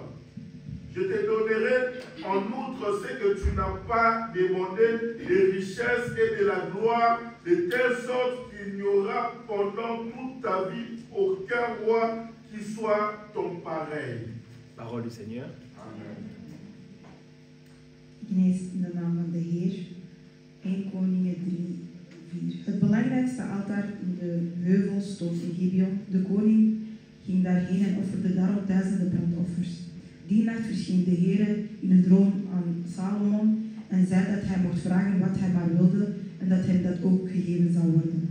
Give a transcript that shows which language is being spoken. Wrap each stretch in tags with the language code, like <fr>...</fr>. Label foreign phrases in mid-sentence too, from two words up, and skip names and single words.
<fr>Je te donnerai en outre ce que tu n'as pas demandé, des richesses et de la gloire, de telle sorte qu'il n'y aura pendant toute ta vie aucun roi qui soit ton pareil. Parole du Seigneur. Amen.</fr> <nl>Lees in de naam van de Heer. 1 Koningen 3:4. Het belangrijkste altaar in de heuvel stond in Gibeon. De koning ging daarheen en offerde daarop duizenden brandoffers. Die nacht verscheen de Heer in een droom aan Salomon en zei dat hij mocht vragen wat hij maar wilde en dat hem dat ook gegeven zou worden.</nl>